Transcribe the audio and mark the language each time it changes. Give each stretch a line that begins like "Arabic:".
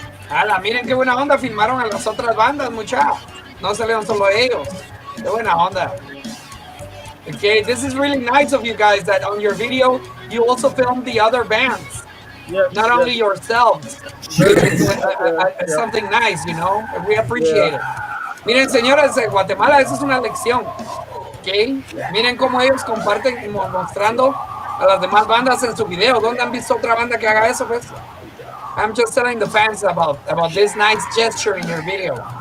Spanish: Ala, miren qué buena onda, filmaron a las otras bandas, mucha. No salieron solo ellos. Qué buena onda.
English: Okay, this is really nice of you guys that on your video you also filmed the other bands, not only yourselves. It's something nice, you know. We appreciate it.
Spanish: Miren, señores de Guatemala, eso es una lección. Okay, miren cómo ellos comparten, mostrando a las demás bandas en su video. ¿Dónde han visto otra banda que haga eso, pues?
English: I'm just telling the fans about this nice gesture in your video.